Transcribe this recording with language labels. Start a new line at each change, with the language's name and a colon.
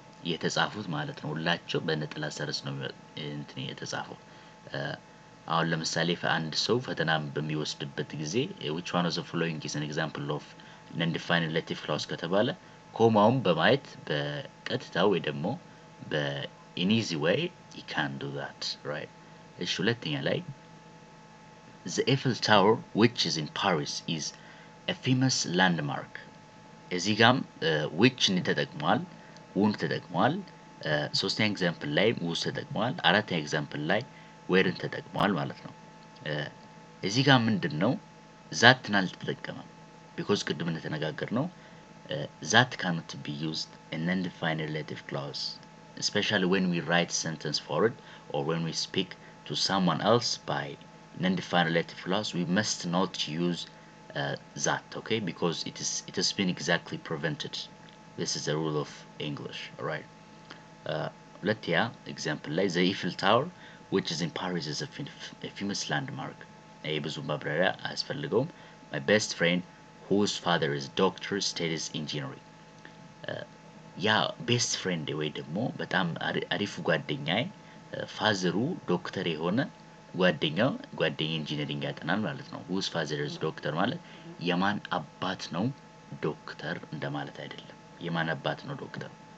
Amharic: የተጻፉት ማለት ነው። ሁላቸው በነጠላ ሰረዝ ነው የተጻፈው። አሁን ለምሳሌ አንድ ሰው ፈተና በሚወስድበት ጊዜ
English: which one of the following is an example of non-defined relative clause
Amharic: ከተባለ ኮማውን በማየት በቀጥታ ወይ ደግሞ
English: in easy way you can do that, right? እሺ ሁለተኛ ላይ the Eiffel Tower which is in Paris is a famous landmark.
Amharic: እዚህ ጋም
English: which ተጠቅሟል፣
Amharic: ውም ተጠቅሟል። ሶስተኛ ኤግዛምፕል ላይ ውስ ተጠቅሟል። አራተኛ ኤግዛምፕል ላይ
English: whereን
Amharic: ተጠቅሟል ማለት ነው። እዚህ ጋር ምንድነው ዛትን አልተጠቀመም because ቅድም እንደተነጋገርነው
English: that cannot be used in undefined relative clause, especially when we write sentence forward or when we speak to someone else by undefined relative clause. We must not use that, okay, because it has been exactly prevented. This is the rule of English, all right?
Amharic: ሁለተኛ ኤግዛምፕል ላይ
English: the Eiffel Tower which is in Paris is a famous landmark.
Amharic: ይሄ ብዙ ማብራሪያ አያስፈልገውም።
English: My best friend whose father is doctor studies engineering.
Amharic: ያ ቤስት ፍሬንድ ወይ ደግሞ በጣም አሪፍ ጓደኛዬ ፋዘሩ ዶክተር የሆነ ጓደኛው ኢንጂነሪንግ ያጠናል ማለት ነው።
English: whose father is doctor
Amharic: ማለት የማን አባት ነው ዶክተር እንደማለት አይደለም። የማን አባት ነው ዶክተር?